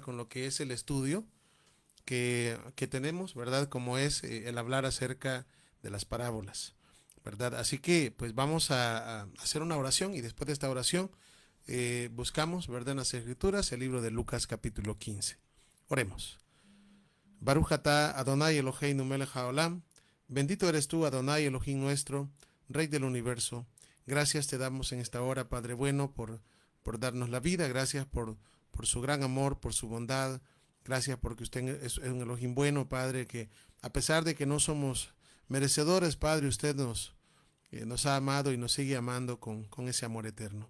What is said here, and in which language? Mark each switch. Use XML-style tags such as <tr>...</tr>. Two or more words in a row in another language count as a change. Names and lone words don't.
<es>Con lo que es el estudio que tenemos, ¿verdad? Como es el hablar acerca de las parábolas, ¿verdad? Así que pues vamos a hacer una oración y después de esta oración buscamos, ¿verdad? En las escrituras el libro de Lucas capítulo 15. Oremos.</es> <he>ברוך אתה אדוני אלוהינו מלך העולם.</he> <es>Bendito eres tú, Adonai Elohim nuestro, Rey del universo. Gracias te damos en esta hora, Padre bueno, por darnos la vida. Gracias por su gran amor, por su bondad. Gracias porque usted es un Elohim bueno, Padre, que a pesar de que no somos merecedores, Padre, usted nos ha amado y nos sigue amando con ese amor eterno.</es>